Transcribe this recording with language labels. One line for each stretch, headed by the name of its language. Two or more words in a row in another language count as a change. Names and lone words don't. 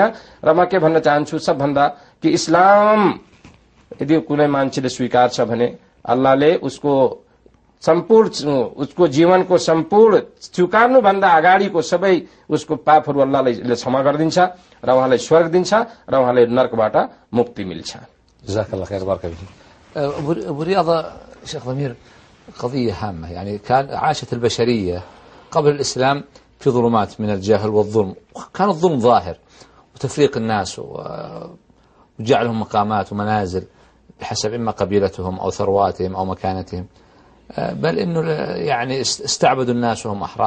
Nepali: र म के भन्न चाहन्छु सबभन्दा कि इस्लाम यदि कुनै मान्छेले स्वीकार छ भने अल्लाहले उसको जीवनको सम्पूर्ण स्वीकार्नुभन्दा अगाडिको सबै उसको पापहरू अल्लाहले क्षमा गरिदिन्छ र उहाँलाई स्वर्ग दिन्छ र उहाँलाई नरकबाट मुक्ति मिल्छ।
Arabic: جزاك الله خير، بارك فيك. أبو رياض شيخ ضمير، قضية هامة. يعني عاشت البشرية قبل الإسلام في ظلمات من الجهل والظلم، كان الظلم ظاهر وتفريق الناس وجعلهم مقامات ومنازل بحسب إما قبيلتهم أو ثرواتهم أو مكانتهم، بل إنه يعني استعبدوا الناس وهم أحرار.